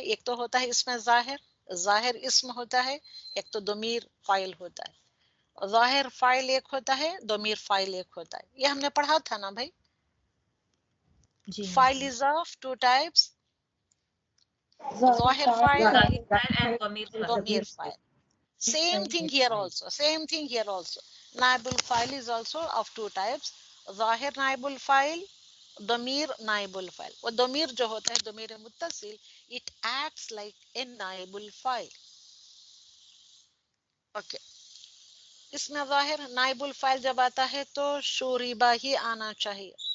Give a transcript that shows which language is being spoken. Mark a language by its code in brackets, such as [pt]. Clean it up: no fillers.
[ur] ایک تو ہوتا ہے اس میں ظاہر اسم ہوتا ہے, ایک تو ضمیر فاعل ہوتا ہے. ظاہر فاعل ایک ہوتا ہے, ضمیر فاعل ایک ہوتا ہے. یہ ہم نے پڑھا تھا نا بھائی. جی [en] فاعل is of 2 types, ظاہر فاعل, ضمیر فاعل. Same thing here also. نائب الفاعل is also of 2 types. [ur] ظاہر نائب الفاعل, ضمیر نائب الفاعل. وہ ضمیر جو ہوتا ہے ضمیر متصل, [en] it acts like a [ur] نائب الفاعل. اوکے, اس میں ظاہر نائب الفاعل جب آتا ہے تو شوربہ ہی آنا چاہیے.